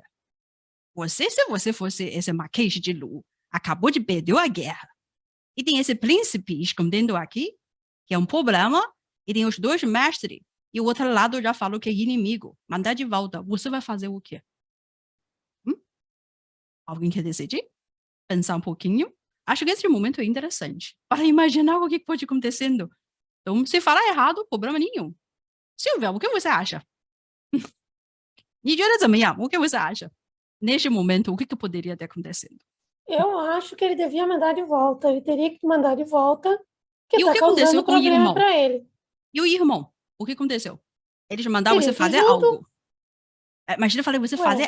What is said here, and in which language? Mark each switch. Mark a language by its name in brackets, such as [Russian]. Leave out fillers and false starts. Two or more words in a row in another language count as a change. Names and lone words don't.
[Portuguese] Se você fosse esse Marquês de Lu, acabou de perder a guerra, e tem esse príncipe escondendo aqui, que é um problema, e tem os dois mestres, e o outro lado já falou que é inimigo. Mandar de volta, você vai fazer o quê? Alguém quer decidir? Pensar um pouquinho? Acho que esse momento é interessante, para imaginar o que pode acontecendo. Então, se falar errado, problema nenhum. Silvia, o que você acha? [Chinese] 你觉得怎么样？ [Portuguese] o que você acha? Neste momento, o que poderia ter acontecido? Eu acho que ele devia mandar de volta. Ele teria que mandar de volta, que E o está que causando aconteceu com o problema irmão? para ele. E o irmão? O que aconteceu? Eles mandaram você Teria que ir fazer junto. algo. Mas eu falei você fazer